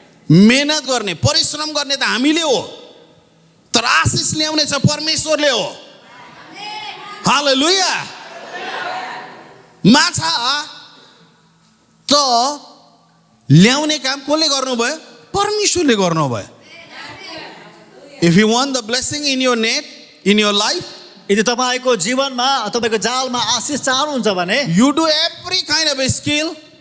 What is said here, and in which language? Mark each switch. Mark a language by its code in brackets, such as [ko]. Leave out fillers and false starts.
[ne] मेहनत गर्ने, परिश्रम गर्ने त हामीले हो, तर आशिष ल्याउने चाहिँ परमेश्वरले हो। हालेलुया। माछा त ल्याउने काम कसले गर्नुभयो? परमेश्वरले गर्नुभयो। [en] If you want the blessing in your net, in your life, [ne] यदि तपाईको जीवनमा तपाईको जालमा आशिष चाहनुहुन्छ भने [en] you do every kind of a skill,